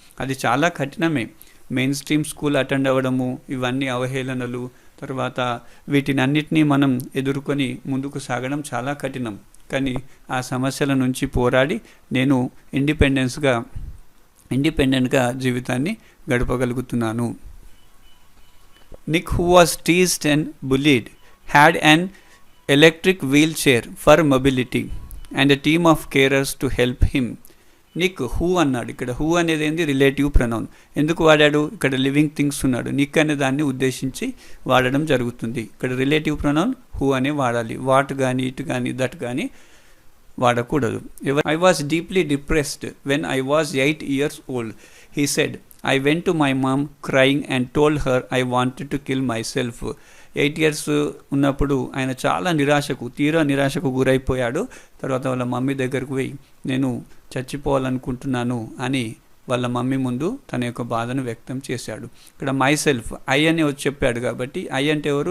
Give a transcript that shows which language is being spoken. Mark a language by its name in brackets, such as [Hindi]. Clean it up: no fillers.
[Telugu] అది చాలా కఠినమే. Main stream school attend అవ్వడము, ఇవన్నీ అవహేళనలు, తర్వాత వీటిని అన్నిటినీ మనం ఎదుర్కొని ముందుకు సాగడం చాలా కఠినం. కానీ ఆ సమస్యల నుంచి పోరాడి నేను ఇండిపెండెంట్గా జీవితాన్ని గడపగలుగుతున్నాను. [English] Nick, who was teased and bullied, had an electric wheelchair for mobility and a team of carers to help him. [Telugu] Nick who అన్నాడు. ఇక్కడ హూ అనేది ఏంది? Relative pronoun. ఎందుకు వాడాడు? ఇక్కడ లివింగ్ థింగ్స్ ఉన్నాడు. నిక్ అనే దాన్ని ఉద్దేశించి వాడడం జరుగుతుంది. ఇక్కడ రిలేటివ్ ప్రొనౌన్ హూ అనే వాడాలి. వాట్ కానీ, ఇట్ కానీ, దట్ కానీ వాడకూడదు. [English] I was deeply depressed when I was 8 years old, he said. I went to my mom crying and told her I wanted to kill myself. [Telugu] 8 years ఉన్నప్పుడు ఆయన చాలా తీవ్ర నిరాశకు గురైపోయాడు. తర్వాత వాళ్ళ మమ్మీ దగ్గరకు పోయి నేను చచ్చిపోవాలనుకుంటున్నాను అని వాళ్ళ మమ్మీ ముందు తన యొక్క బాధను వ్యక్తం చేశాడు. ఇక్కడ మై సెల్ఫ్, ఐ అని వచ్చి చెప్పాడు కాబట్టి ఐ అంటే ఎవరు?